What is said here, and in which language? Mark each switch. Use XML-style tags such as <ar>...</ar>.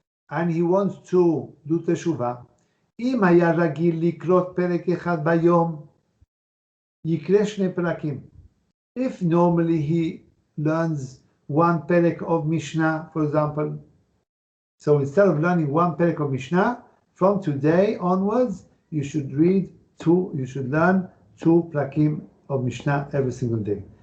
<en>And he wants to do teshuvah.</en> <he>אם היה רגיל לקרות פרק אחד ביום, יקרא שני פרקים.</he> <en>If normally he learns one perek of Mishnah, for example, so instead of learning one perek of Mishnah, from today onwards, you should learn 2 prakim of Mishnah every single day.</en>